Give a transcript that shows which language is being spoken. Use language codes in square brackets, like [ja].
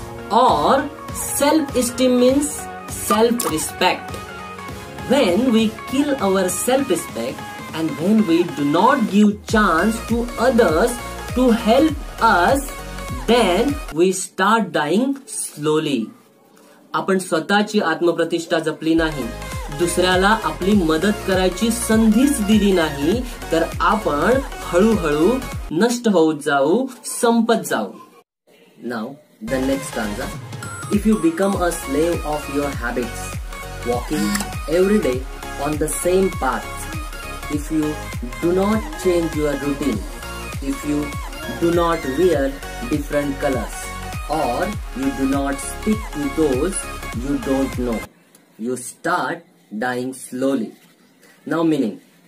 [en] Or self-esteem means self-respect. When we kill our self-respect and when we do not give chance to others to help us, then we start dying slowly. [mr] आपण स्वतःची आत्मप्रतिष्ठा जपली नाही, दुसऱ्याला आपली मदत करायची संधीच दिली नाही, तर आपण हळूहळू नष्ट होत जाऊ, संपत जाऊ. [en] Now the next stanza. If you become a slave of your habits, walking every day on the same path, if you do not change your routine, if you do not wear different colors, or you do not speak to those you don't know, you start dying slowly. Now meaning,